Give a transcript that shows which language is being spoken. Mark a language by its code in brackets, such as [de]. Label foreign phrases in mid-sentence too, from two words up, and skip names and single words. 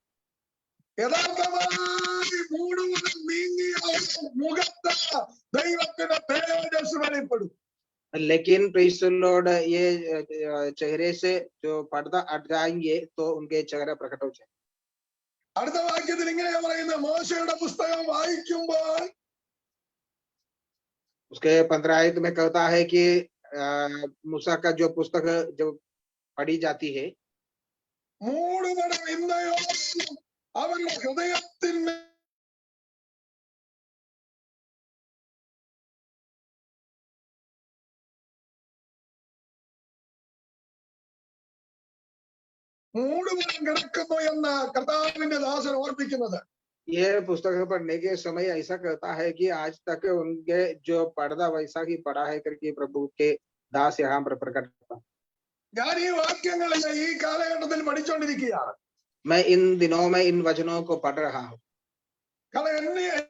[ml] യഥാർത്ഥമായി മൂടുപടം നീങ്ങിയ മുഖത്ത് ദൈവത്തിന്റെ തേജസ് വെളിപ്പെടും. [hi] लेकिन [en] praise the Lord [hi] ये चेहरे से जो पर्दा हट जाएंगे तो उनके चेहरा प्रकट हो जाए. [ml] അടുത്ത വാക്യത്തിൽ ഇങ്ങനെയാ പറയുന്നത്, മോശയുടെ പുസ്തകം വായിക്കുമ്പോൾ [hi] उसके 15 आयत में कहता है कि मूसा का जो पुस्तक जो पढ़ी जाती है [ml] മൂടുപടം ഇന്നയോ അവരുടെ ഹൃദയത്തിന് മൂടുപടം കിടക്കുന്നു എന്ന് കർത്താവിന്റെ ദാസൻ ഓർപ്പിക്കുന്നത്. [hi] ये पुस्तक पढ़ने के समय ऐसा कहता है कि आज तक उनके जो पर्दा वैसा ही पड़ा है करके प्रभु के दास यहाँ पर प्रकट करता. [ml] ഞാൻ ഈ വാക്യങ്ങൾ ഈ കാലഘട്ടത്തിൽ പഠിച്ചുകൊണ്ടിരിക്കുകയാണ്. [hi] मैं इन दिनों में इन वचनों को पढ़ रहा हूँ. [ml] കാരണം എന്നെ